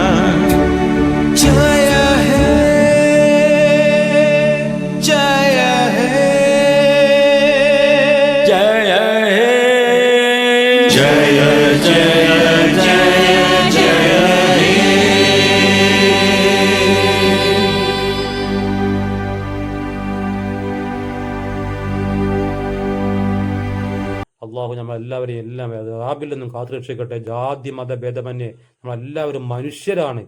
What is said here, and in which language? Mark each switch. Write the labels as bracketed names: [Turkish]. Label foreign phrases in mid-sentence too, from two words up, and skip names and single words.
[Bangla] जय हे जय हे जय हे जय जय जय जय हे [Malayalam] അള്ളാഹു നമ്മളെല്ലാവരെയും എല്ലാം ആബിൽ നിന്നും കാത്തുരക്ഷിക്കട്ടെ. ജാതി മതഭേദമന്യേ നമ്മളെല്ലാവരും മനുഷ്യരാണ്.